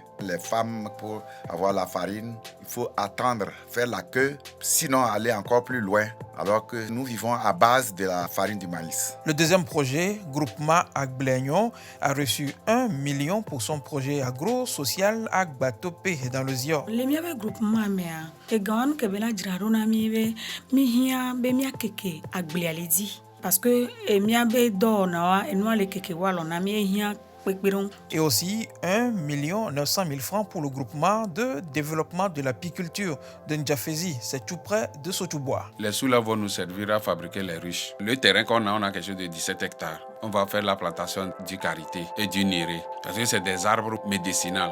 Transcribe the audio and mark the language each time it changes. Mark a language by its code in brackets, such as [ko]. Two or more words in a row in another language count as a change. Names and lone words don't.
[fr] Les femmes, pour avoir la farine, il faut attendre, faire la queue, sinon aller encore plus loin, alors que nous vivons à base de la farine du maïs. Le deuxième projet, Groupement Agblegnon, a reçu 1 million pour son projet agro-social Agbatopé dans le Zior. [ee] Le miabe groupement mea ke gan ke bela jirarona mibe mi hia be mia keke agblealedi [fr] parce que [ee] miabe do na wa enwa le keke walo na mi hia pekperon. [fr] Et aussi 1 900 000 francs pour le groupement de développement de l'apiculture de Ndjafezi, c'est tout près de Sotoubois. Les sous-là vont nous servir à fabriquer les ruches. Le terrain qu'on a, on a quelque chose de 17 hectares. On va faire la plantation du karité et du néré. Parce que c'est des arbres médicinaux.